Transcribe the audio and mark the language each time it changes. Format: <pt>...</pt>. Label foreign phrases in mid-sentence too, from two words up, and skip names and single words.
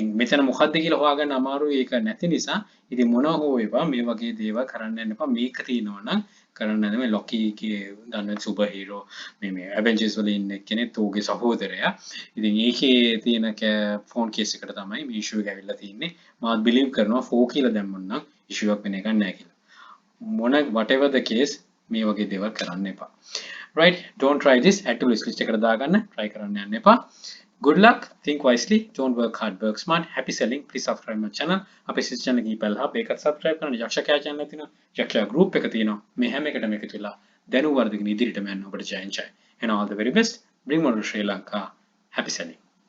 <si>මෙතන මොකද්ද කියලා හොයාගන්න අමාරුයි ඒක නැති නිසා ඉතින් මොනවා හෝ වේවා මේ වගේ දේවල් කරන්න යන්න එපා මේක තියෙනවා නම් කරන්න නැද මේ Loki කියේ දන්න</si> <en>super hero</en> <si>මේ Avengers වල ඉන්න කෙනෙක් තෝගේ සහෝදරයා ඉතින් ඒකේ තියෙන</si> <en>phone case</en> <si>එකට තමයි මේ ඉෂුව එක ඇවිල්ලා තියෙන්නේ මාත් බිලීව් කරනවා 4 කියලා දැම්මොත් නම් ඉෂුව එකක් වෙන එකක් නැහැ කියලා</si> <en>whatever the case</en> <si>මේ වගේ දේවල් කරන්න එපා</si> <en>right don't try this add to list</en> <si>එකට දාගන්න try කරන්න යන්න එපා</si> <en>Good luck, think wisely, don't work hard, work smart, happy selling, please subscribe my channel.</en> <si>අපේ සිස් channel එක ePal hub එකත් subscribe කරන්න යක්ෂයා channel එක තියෙනවා. යක්ෂයා group එක තියෙනවා. මේ හැම එකටම එකතු වෙලා දැනුම් වර්ධගෙන ඉදිරියටම යන්න ඔබට ජය ජය.</si> <en>And all the very best. Bring more to Sri Lanka. Happy selling.</en>